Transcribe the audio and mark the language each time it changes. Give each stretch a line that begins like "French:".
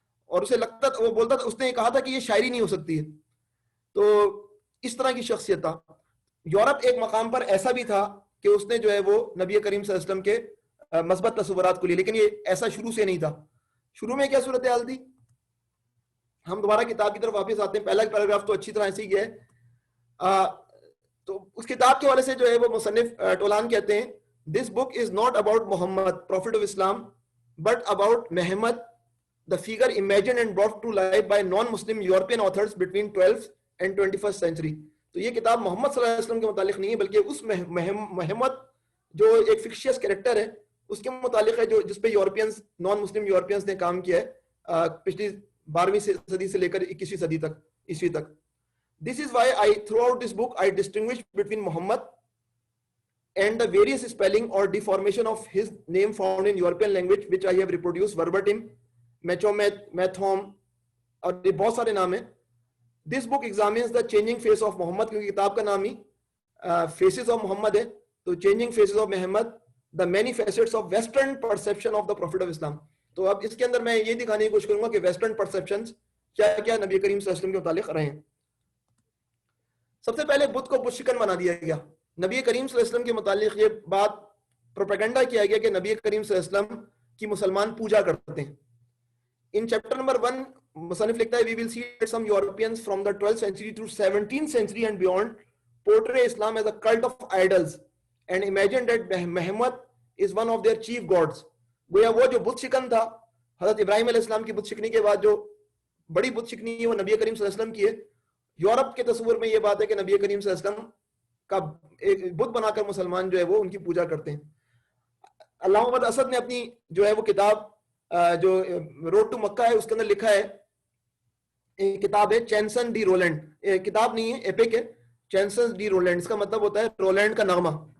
Urdu: اور اسے لگتا تھا, وہ بولتا تھا, اس نے کہا تھا کہ یہ شاعری نہیں ہو سکتی ہے. تو اس طرح کی شخصیت تھا. یورپ ایک مقام پر ایسا بھی تھا کہ اس نے جو ہے وہ نبی کریم صلی اللہ علیہ وسلم کے مثبت تصورات کو لیے, لیکن یہ ایسا شروع سے نہیں تھا. شروع میں کیا صورتحال تھی؟ ہم دوبارہ کتاب کی طرف واپس آتے ہیں. پہلا پیراگراف تو اچھی طرح ایسے ہی گیا ہے. تو اس کتاب کے حوالے سے جو ہے وہ مصنف ٹولان کہتے ہیں:
English: This book is not about Muhammad, prophet of Islam, but about Muhammad, the figure imagined and brought to life by non-Muslim European authors between 12th and 21st century.
Urdu: تو یہ کتاب محمد صلی اللہ علیہ وسلم کے متعلق نہیں ہے, بلکہ اس محمد جو ایک فکشیس کریکٹر ہے اس کے متعلق ہے, جو جس پہ یورپینز, نان مسلم یورپینز نے کام کیا ہے پچھلی 12ویں صدی سے لے کر 21ویں صدی تک, عیسوی تک.
English: This is why throughout this book I distinguish between Muhammad and the various spelling or deformation of his name found in European language, which I have reproduced verbatim.
Urdu: میتھوم اور یہ بہت سارے نام ہیں.
English: This book examines the changing face of Muhammad,
Urdu: کیونکہ کتاب کا نام ہی
English: Faces of Muhammad ہے. تو changing faces of Muhammad, the many facets of western perception of the Prophet of Islam.
Urdu: تو اب اس کے اندر میں یہ دکھانے کی کوشش کروں گا کہ ویسٹرن پرسیپشنز کیا کیا نبی کریم صلی اللہ علیہ وسلم کے متعلق رہے ہیں. سب سے پہلے بدھ کو بت شکن بنا دیا گیا. نبی کریم صلی اللہ علیہ وسلم کے متعلق یہ بات پروپیگنڈا کیا گیا کہ نبی کریم صلی اللہ علیہ وسلم کی مسلمان پوجا کرتے ہیں.
English: In chapter number 1,
Urdu: مصنف لکھتا ہے:
English: We will see that some Europeans from the 12th century through 17th century and beyond portray Islam as a cult of idols and imagine that Muhammad is one of their chief gods.
Urdu: گویا وہ جو بت شکن تھا, حضرت ابراہیم علیہ السلام کی بت شکنی کے بعد جو بڑی بت شکنی ہے وہ نبی کریم صلی اللہ علیہ وسلم کی ہے. یورپ کے تصور میں یہ بات ہے کہ نبی کریم صلی اللہ علیہ وسلم کا ایک بت بنا کر مسلمان جو ہے وہ ان کی پوجا کرتے ہیں. علامہ محمد اسد نے اپنی جو ہے وہ کتاب جو روڈ ٹو مکہ ہے اس کے اندر لکھا ہے, کتاب ہے چینسن ڈی رولینڈ, کتاب نہیں ہے, ایپک ہے, چینسن ڈی رولینڈ, اس کا مطلب ہوتا ہے رولینڈ کا نغمہ.